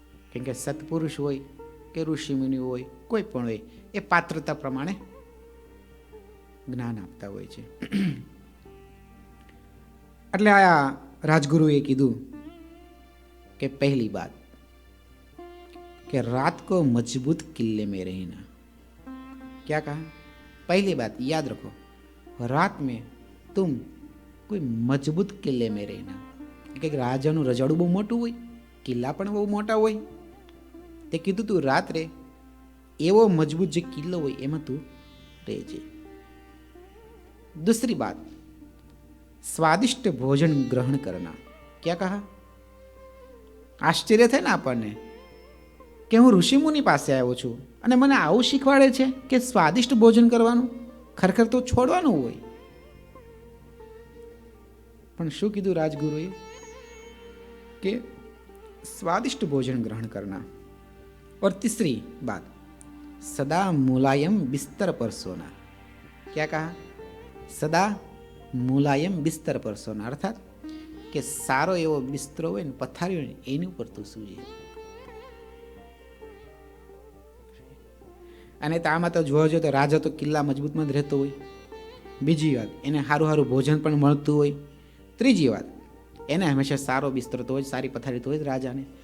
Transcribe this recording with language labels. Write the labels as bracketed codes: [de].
[gu] કેમ કે સત્પુરુષ હોય કે ઋષિમુનિ હોય, કોઈ પણ હોય, એ પાત્રતા પ્રમાણે જ્ઞાન આપતા હોય છે. એટલે આ રાજગુરુએ કીધું કે પહેલી બાત [hi] कि रात को मजबूत किले में रहना. क्या कहा? पहली बात याद रखो, रात में तुम कोई मजबूत किले में रहना. [gu] કે રાજાનું રજાડું બહુ મોટું હોય, કિલ્લા પણ બહુ મોટા હોય, તે કીધું તું રાત્રે એવો મજબૂત જે કિલ્લો હોય એમાં તું રહેજે. [hi] दूसरी बात, स्वादिष्ट भोजन ग्रहण करना. क्या कहा? [gu] આશ્ચર્ય થાય ને આપણને કે હું ઋષિમુનિ પાસે આવ્યો છું અને મને આવું શીખવાડે છે કે સ્વાદિષ્ટ ભોજન કરવાનું, ખરેખર તો છોડવાનું હોય. પણ શું કીધું રાજગુરુએ? [hi] કે स्वादिष्ट भोजन ग्रहण करना. और तीसरी बात, सदा मुलायम बिस्तर पर सोना. क्या कहा? सदा मुलायम बिस्तर पर सोना. [gu] अर्थात કે સારો એવો બિસ્તરો હોય ને, પથારી હોય ને, એની ઉપર તું સૂજે. અને તો આમાં તો જોવા જોઈએ તો રાજા તો કિલ્લા મજબૂતમાં જ રહેતો હોય. બીજી વાત, એને સારું સારું ભોજન પણ મળતું હોય. ત્રીજી વાત, એને હંમેશા સારો બિસ્તરો તો હોય, સારી પથારી તો હોય જ રાજાને.